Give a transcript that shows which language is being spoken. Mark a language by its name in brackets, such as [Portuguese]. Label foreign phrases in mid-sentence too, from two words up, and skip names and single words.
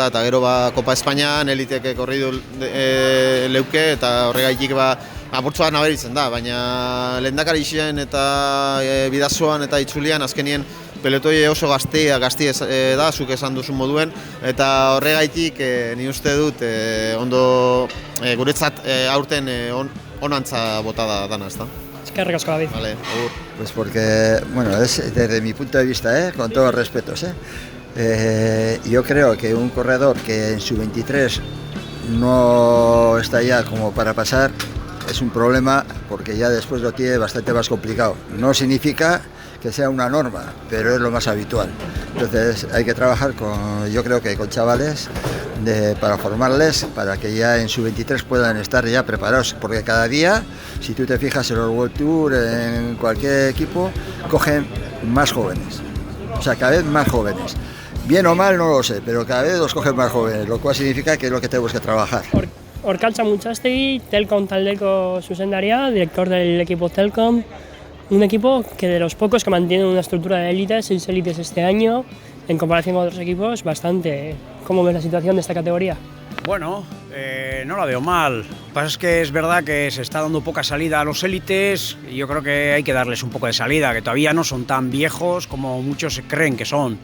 [Basque] Eta gero Kopa Espainian eliteek korri du leuke eta horregaitik apurtzu bat nabaritzen da, baina lehendakari izien eta bidazoan eta itzulian azkenien pelotoi oso gaztia da, zuk esan duzun moduen, eta horregaitik ni uste dut ondo guretzat aurten onantza bota da dana, ezta? Eskerrik asko, David. Vale, agur. [Spanish] Pues porque, bueno, es desde mi punto de vista, con todos los respetos, yo creo que un corredor que en su 23 no está ya como para pasar es un problema porque ya después lo tiene bastante más complicado. No significa que sea una norma, pero es lo más habitual. Entonces hay que trabajar yo creo que con chavales para formarles, para que ya en su 23 puedan estar ya preparados, porque cada día, si tú te fijas en los World Tour, en cualquier equipo, cogen más jóvenes, o sea, cada vez más jóvenes. Bien o mal no lo sé, pero cada vez los cogen más jóvenes, lo cual significa que es lo que tenemos que trabajar. [Basque] Orkatza Muntxastegi, Telkom taldeko zuzendaria, [Spanish] director del equipo Telkom, un equipo que de los pocos que mantiene una estructura de élites, 6 élites este año, en comparación con otros equipos, bastante. ¿Cómo ves la situación de esta categoría? Bueno, no la veo mal. Lo que pasa es que es verdad que se está dando poca salida a los élites y yo creo que hay que darles un poco de salida, que todavía no son tan viejos como muchos creen que son.